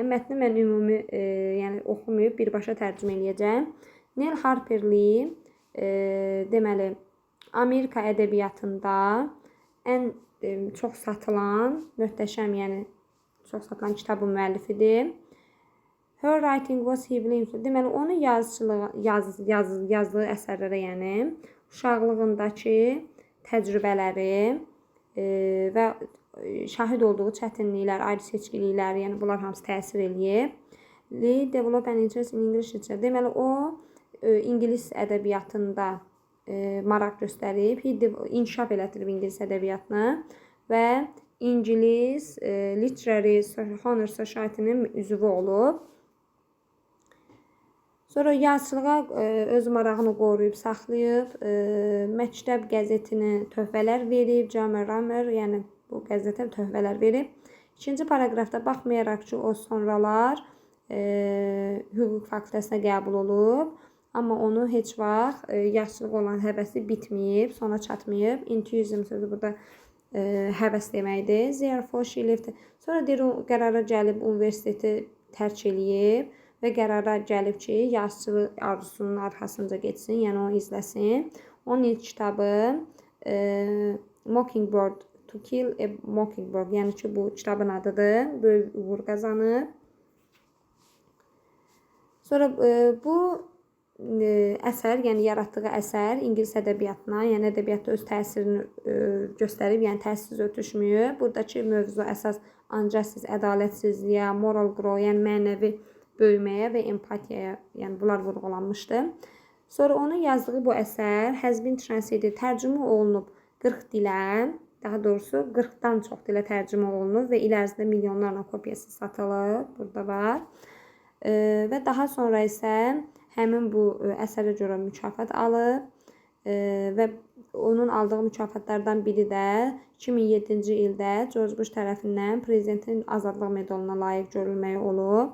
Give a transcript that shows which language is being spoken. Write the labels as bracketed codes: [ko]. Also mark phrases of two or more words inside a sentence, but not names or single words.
[az] Mətni mən ümumi yəni oxumayıb birbaşa tərcümə eləyəcəm. Nell Harper Lee deməli Amerika ədəbiyyatında ən çox satılan, möhtəşəm, yəni çox satılan kitabın müəllifidir. [en] Her writing was heavily influenced. [az] Deməli onun yazdığı əsərlərə, yəni uşaqlığındakı təcrübələri və şahid olduğu çətinliklər, ayrı seçkiliklər, yəni bunlar hamısı təsir eləyib. [en] Lee develop an interest in English literature. [az] Deməli o İngilis ədəbiyyatında maraq göstərib, inkişaf elətdirib İngilis ədəbiyyatını və İngilis Literary Honor Society-nin üzvü olub. Sonra yazıçılığa öz marağını qoruyub, saxlayıb, məktəb qəzetini töhfələr verib, Jammer Rammer, yəni bu qəzetə töhfələr verib. İkinci paragrafda baxmayaraq ki, o sonralar hüquq fakültəsinə qəbul olub, amma onu heç vaxt yazıçılığa olan həvəsi bitməyib, sona çatmayıb. Enthusiasm sözü burada həvəs deməkdir. [en] Therefore she left. [az] Sonra deyir, o qərara gəlib universiteti tərk eləyib və qərara gəlib ki, yazıçılıq arzusunun arxasınca getsin, yəni onu izləsin. Onun ilk kitabı Mockingbird, To Kill a Mockingbird, yəni ki, bu kitabın adıdır. Böyük uğur qazanıb. Sonra bu əsər, yəni yaratdığı əsər İngilis ədəbiyyatına, yəni ədəbiyyatda öz təsirini göstərib, yəni təsirsiz ötüşməyib. Buradakı mövzu əsas injustice, ədalətsizliyə, [en] moral growth, [az] yəni mənəvi böyüməyə və empatiyaya, yəni bunlar vurğulanmışdı. Sonra onun yazdığı bu əsər [en] has been translated, [az] tərcümə olunub 40 dilə, daha doğrusu 40-dan çox dilə tərcümə olunub və il ərzində milyonlarla kopyası satılıb, burada var. Və daha sonra isə həmin bu əsərə görə mükafat alıb və onun aldığı mükafatlardan biri də 2007-ci ildə George Bush tərəfindən prezidentin azadlıq medalına layiq görülməyi olub.